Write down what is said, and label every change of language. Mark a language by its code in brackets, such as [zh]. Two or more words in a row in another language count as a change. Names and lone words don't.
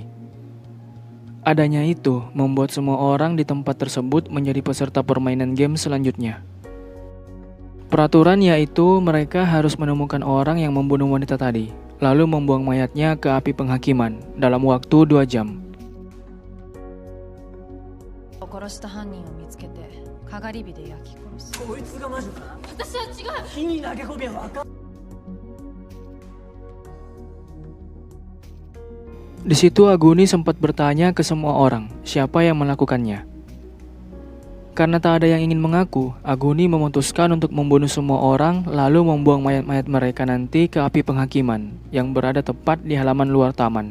[id] Adanya itu membuat semua orang di tempat tersebut menjadi peserta permainan game selanjutnya. Peraturan yaitu mereka harus menemukan orang yang membunuh wanita tadi, lalu membuang mayatnya ke api penghakiman dalam waktu 2 jam. [ja] 殺した犯人を見つけてかがり火で焼き殺す。こいつが魔女か。私は違う。火に投げ込めばわかん。 [id] Di situ Aguni sempat bertanya ke semua orang siapa yang melakukannya. Karena tak ada yang ingin mengaku, Aguni memutuskan untuk membunuh semua orang lalu membuang mayat-mayat mereka nanti ke api penghakiman yang berada tepat di halaman luar taman.